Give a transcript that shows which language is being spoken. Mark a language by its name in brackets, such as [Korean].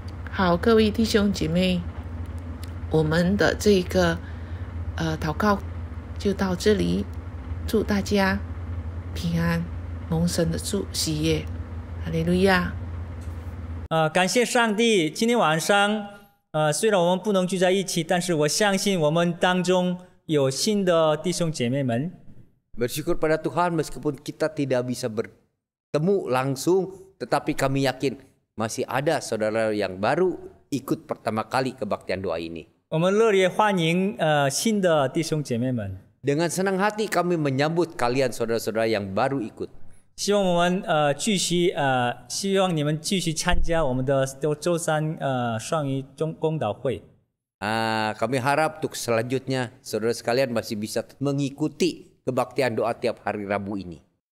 [Chinese] 好，各位弟兄姐妹，我们的这个祷告就到这里，祝大家平安，蒙神的喜悦，哈利路亚。感谢上帝，今天晚上虽然我们不能聚在一起，但是我相信我们当中有新的弟兄姐妹们。 [Indonesian] Bersyukur pada Tuhan meskipun kita tidak bisa bertemu langsung, tetapi kami yakin masih ada saudara yang baru ikut pertama kali kebaktian doa ini. [Chinese] 我们热烈欢迎新的弟兄姐妹们。 [Indonesian] Dengan senang hati kami menyambut kalian saudara-saudara yang baru ikut. [Chinese] 希望我们希望你们继续参加我们的周三双语公祷会。 [Indonesian] Kami harap untuk selanjutnya saudara sekalian masih bisa mengikuti kebaktian doa tiap hari Rabu ini.